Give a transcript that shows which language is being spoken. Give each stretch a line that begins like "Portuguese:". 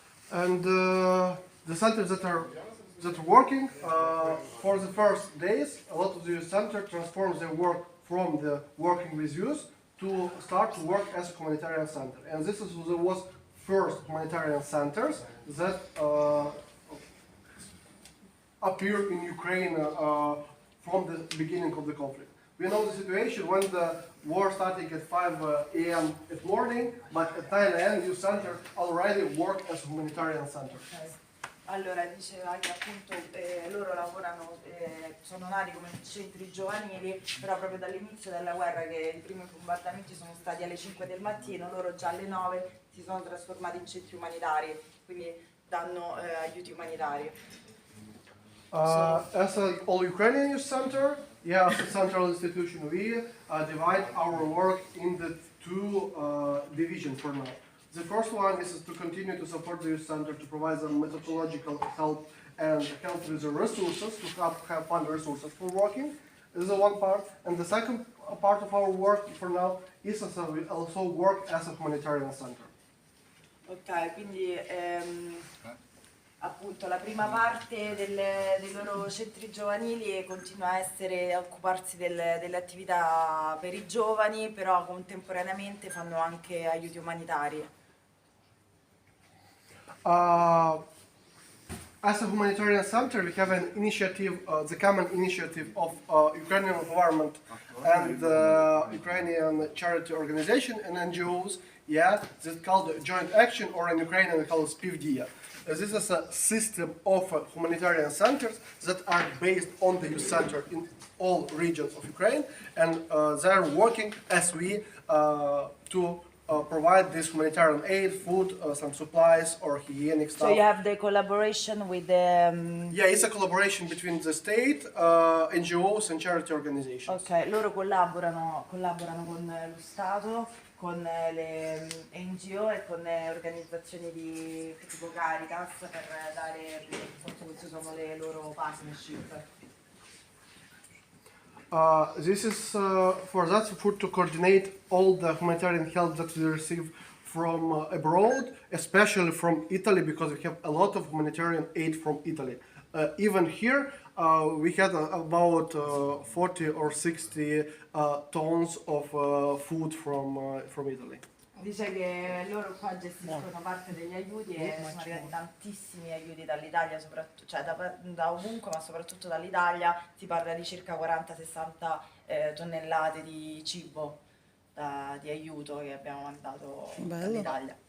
English: And the centers that are working for the first days, a lot of the center transforms their work from the working with youth to start to work as a humanitarian center. And this was first humanitarian centers that appeared in Ukraine from the beginning of the conflict. We know the situation when the war started at 5 a.m. at morning, but at 9 a.m. youth center already work as a humanitarian center.
Italian: Allora, diceva che appunto loro lavorano, sono nati come centri giovanili, però proprio dall'inizio della guerra, che i primi bombardamenti sono stati alle 5 del mattino, loro già alle 9 si sono trasformati in centri umanitari, quindi danno aiuti umanitari.
English: As an all-Ukrainian youth center, yeah, as a central institution, we divide our work in the two divisions for now. The first one is to continue to support the youth center, to provide them methodological help and help with the resources, to have fund resources for working. This is the one part. And the second part of our work for now is we also work as a humanitarian center.
Italian: Ok, quindi appunto la prima parte dei loro centri giovanili continua a occuparsi delle attività per i giovani, però contemporaneamente fanno anche aiuti umanitari.
English: As a humanitarian center, we have an initiative, the common initiative of Ukrainian government and Ukrainian charity organization and NGOs, yeah, that's called joint action, or in Ukrainian we call it spivdia. This is a system of humanitarian centers that are based on the youth center in all regions of Ukraine, and they are working as we to provide this humanitarian aid, food, some supplies or hygienic stuff. So you have the collaboration with the... Yeah, it's a collaboration between the state, NGOs and charity organizations.
Italian: Ok, loro collaborano con lo Stato, con le NGO e con organizzazioni tipo Caritas per dare, appunto queste sono le loro partnership.
English: This is for to coordinate all the humanitarian help that we receive from abroad, especially from Italy, because we have a lot of humanitarian aid from Italy. Even here, we had about 40 or 60 tons of food from Italy.
Italian: Dice che loro qua gestiscono parte degli aiuti e sono arrivati tantissimi aiuti dall'Italia, cioè da ovunque, ma soprattutto dall'Italia. Si parla di circa 40-60 tonnellate di cibo, di aiuto che abbiamo mandato dall'Italia.